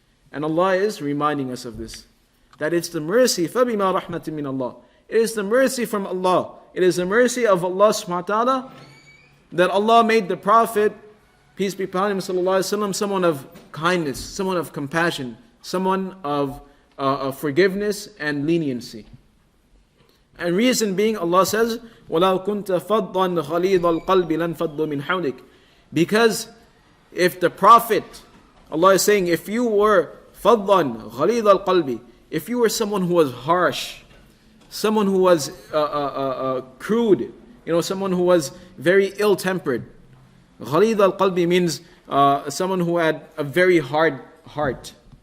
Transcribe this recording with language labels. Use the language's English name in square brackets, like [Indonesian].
[English] And Allah is reminding us of this, that it's the mercy, [Arabic] فَبِمَا رَحْمَةٍ مِّنَ اللَّهِ. [English] It is the mercy from Allah. It is the mercy of Allah subhanahu wa ta'ala that Allah made the Prophet, peace be upon him, sallallahu alaihi wasallam, someone of kindness, someone of compassion, someone of forgiveness and leniency. And reason being, Allah says, [Arabic] وَلَوْ كُنْتَ فَضًّا غَلِيظَ الْقَلْبِ لَنْفَضُّوا مِنْ حَوْلِكَ. [English] Because if the Prophet, Allah is saying, if you were [Arabic] فَضًّا غَلِيظَ الْقَلْبِ, [English] if you were someone who was harsh, someone who was crude, someone who was very ill-tempered. [Arabic] غَلِيظَ الْقَلْبِ [English] means someone who had a very hard heart.